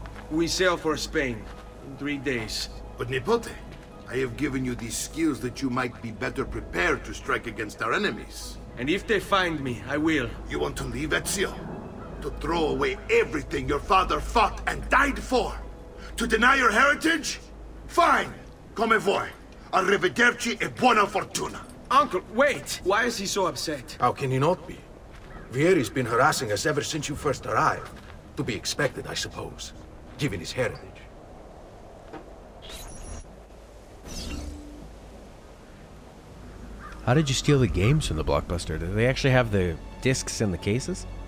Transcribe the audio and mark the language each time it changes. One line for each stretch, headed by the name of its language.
English: We sail for Spain in 3 days. But Nipote, I have given you these skills that you might be better prepared to strike against our enemies. And if they find me, I will. You want to leave Ezio? To throw away everything your father fought and died for? To deny your heritage? Fine.
Italian: Come vuoi. Arrivederci e buona fortuna.
English: Uncle, wait! Why is he so upset? How can he not be? Vieri's been harassing us ever since you first arrived. To be expected, I suppose, given his heritage. How did you steal the games from the Blockbuster? Do they actually have the discs in the cases?